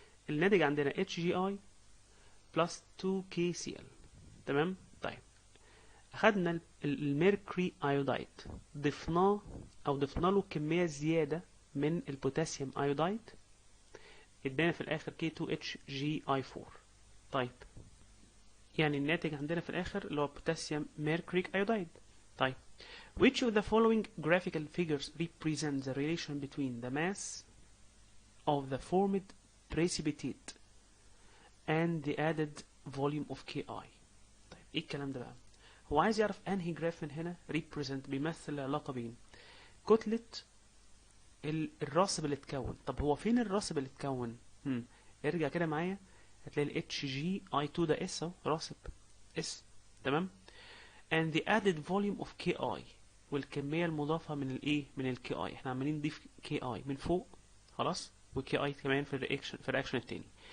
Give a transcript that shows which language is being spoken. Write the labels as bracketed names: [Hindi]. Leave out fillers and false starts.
[Arabic] الناتج عندنا HGI plus 2KCl. تمام. طيب اخدنا الميركوري ايودايد ضفنا له كميه زياده من البوتاسيوم ايودايد، ادانا في الاخر K2HgI4. طيب يعني الناتج عندنا في الاخر اللي هو بوتاسيوم ميركوريك ايودايد. [English] طيب which of the following graphical figures represent the relation between the mass of the formed precipitate and the added volume of Ki؟ [Arabic] طيب ايه الكلام ده بقى؟ هو عايز يعرف انهي جراف من هنا represent بيمثل العلاقه بين كتله الراسب اللي اتكون. طب هو فين الراسب اللي اتكون؟ ارجع كده معايا هتلاقي ال HgI2 ده اس اهو، راسب اس. تمام. [English] and the added volume of Ki [Arabic] والكميه المضافه من الايه؟ من الكي اي. احنا عمالين نضيف كي اي من فوق خلاص، وكي اي كمان في الرياكشن التاني.